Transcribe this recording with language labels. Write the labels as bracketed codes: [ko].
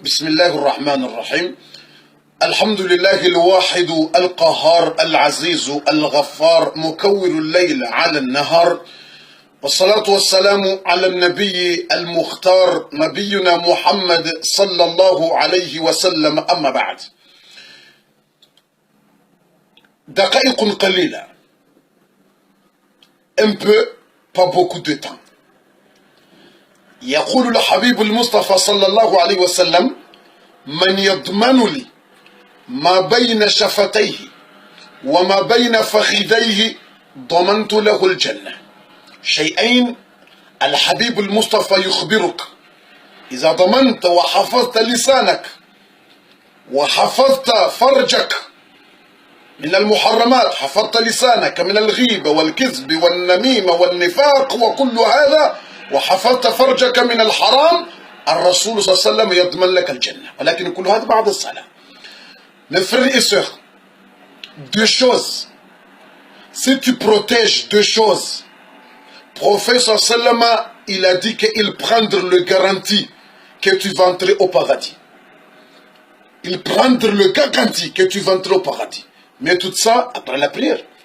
[ar] بسم الله الرحمن الرحيم. الحمد لله الواحد القهار العزيز الغفار مكور الليل على النهار، والصلاة والسلام على النبي المختار نبينا محمد صلى الله عليه وسلم. أما بعد، دقائق قليلة، [fr] un peu, pas beaucoup de temps. [ar] يقول الحبيب المصطفى صلى الله عليه وسلم: من يضمن لي ما بين شفتيه وما بين فخذيه ضمنت له الجنة. شيئين الحبيب المصطفى يخبرك: إذا ضمنت وحفظت لسانك وحفظت فرجك من المحرمات، حفظت لسانك من الغيبة والكذب والنميمة والنفاق وكل هذا، وحفظت فرجك من الحرام، الرسول صلى الله عليه وسلم يضمن لك الجنة. ولكن كل هذا بعد الصلاة. [fr] Mes frères et sœurs, deux choses. Si tu protèges deux choses, le prophète sallallahu alayhi wa sallam, il a dit qu'il prendra le garantie que tu vas entrer au paradis. Il prendra le garantie que tu vas entrer au paradis. Mais tout ça après la prière.